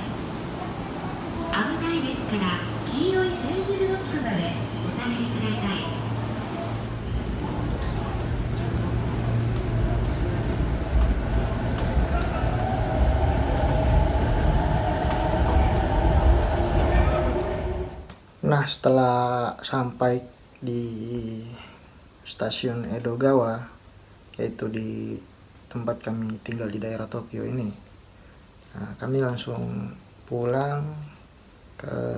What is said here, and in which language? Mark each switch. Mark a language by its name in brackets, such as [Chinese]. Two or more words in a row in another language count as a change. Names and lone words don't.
[Japanese] 危ないですから黄色い点字ブロックまでお下がりください。 [Indonesian] Nah setelah sampai di stasiun Edogawa, yaitu di tempat kami tinggal di daerah Tokyo ini, nah, kami langsung pulang ke